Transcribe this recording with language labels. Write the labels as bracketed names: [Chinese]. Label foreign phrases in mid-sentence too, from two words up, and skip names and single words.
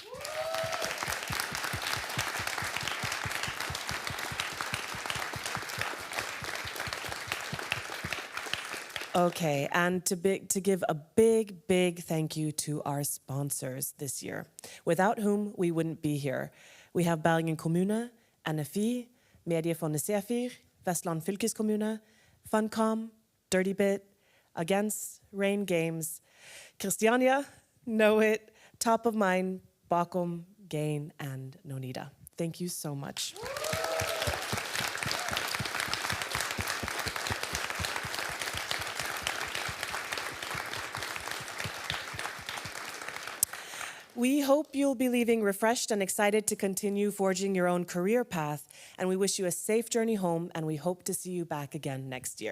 [English] Okay, and to give a big thank you to our sponsors this year, without whom we wouldn't be here. We have Bergen kommune, NFI, Mediefondet Sefir, Vestland fylkeskommune, Funcom, DirtyBit, Against, Rain Games, Christiania, Know It, Top of Mind, Bakom, Gain, and Nonida. Thank you so much. We hope you'll be leaving refreshed and excited to continue forging your own career path, and we wish you a safe journey home, and we hope to see you back again next year.